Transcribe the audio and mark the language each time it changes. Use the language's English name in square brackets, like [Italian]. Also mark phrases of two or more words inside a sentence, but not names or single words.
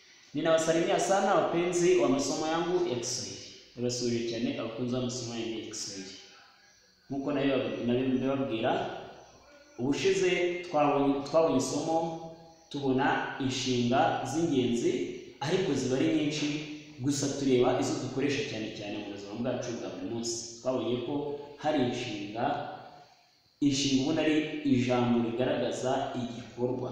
[Swahili] Ninawasalimia sana wapenzi wa masomo yangu ya Kiswahili. [Kinyarwanda] Nabasubije cyane abakunzi b'amasomo yangu ya Kiswahili. Nkuko nabibabwira, ubushize twabonye isomo tubona inshinga z'ingenzi ariko ziba ari nyinshi, gusa tureba izo dukoresha cyane cyane mu buzima bwacu bwa buri munsi. Twabonye ko hari inshinga ubona ari ijambo rigaragaza igikorwa.